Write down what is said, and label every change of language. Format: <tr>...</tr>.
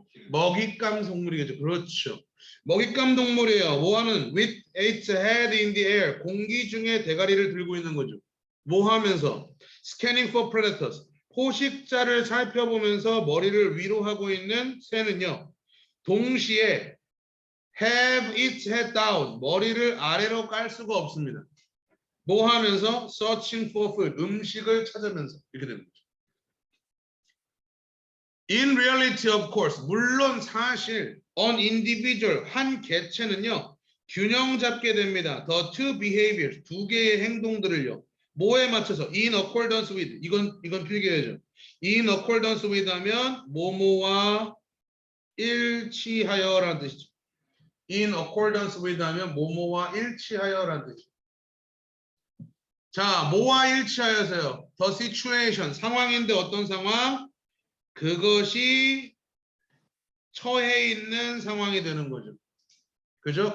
<ko>먹잇감 동물이겠죠. 그렇죠. 먹잇감 동물이에요. 뭐 하는?</ko> <en>With its head in the air.</en> <ko>공기 중에 대가리를 들고 있는 거죠. 뭐 하면서?</ko> <en>Scanning for predators.</en> <ko>포식자를 살펴보면서 머리를 위로 하고 있는 새는요. 동시에</ko> <en>have its head down.</en> <ko>머리를 아래로 깔 수가 없습니다. 뭐 하면서?</ko> <en>Searching for food.</en> <ko>음식을 찾으면서. 이렇게 되는 거죠.</ko> <en>In reality, of course,</en> <ko>물론 사실</ko> <en>an individual,</en> <ko>한 개체는요. 균형 잡게 됩니다.</ko> <en>The two behaviors,</en> <ko>두 개의 행동들을요. 뭐에 맞춰서?</ko> <en>In accordance with,</en> <ko>이건 필기해야죠.</ko> <en>In accordance with</en> <ko>하면 뭐뭐와 일치하여라는 뜻이죠.</ko> <en>In accordance with</en> <ko>하면 뭐뭐와 일치하여라는 뜻이죠. 자, 뭐와 일치하여서요?</ko> <en>The situation,</en> <ko>상황인데 어떤 상황? 그것이 처해 있는 상황이 되는 거죠. 그죠?</ko>